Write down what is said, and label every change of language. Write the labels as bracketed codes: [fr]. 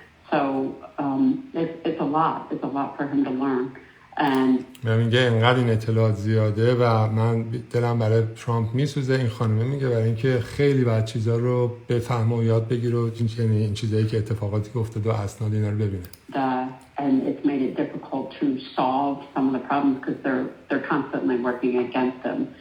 [en] So it's a lot for him to learn. [fa] میگه اینقدر این اطلاعات زیاده و من دلم برای ترامپ میسوزه. این خانمه میگه برای اینکه خیلی باید چیزا رو بفهمه و یاد بگیره و این چیزایی که اتفاقاتی که افتاده و اسناد اینا رو ببینه. [en] And it's made it difficult to solve some of the problems because they're constantly working against them.